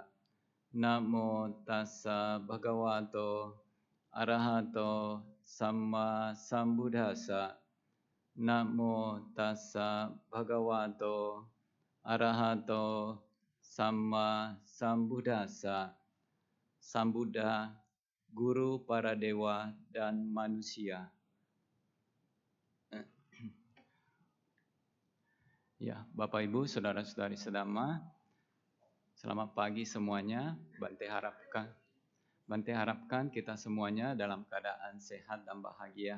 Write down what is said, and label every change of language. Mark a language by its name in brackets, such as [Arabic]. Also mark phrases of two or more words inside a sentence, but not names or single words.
[Pali] Namo tassa bhagavato arahato samma sambuddhassa. Namo tassa bhagavato arahato samma sambuddhassa. Sambuddha, [Indonesian] guru para dewa dan manusia. Ya, Bapak Ibu, saudara-saudari sedama, selamat pagi semuanya. Bante harapkan kita semuanya dalam keadaan sehat dan bahagia.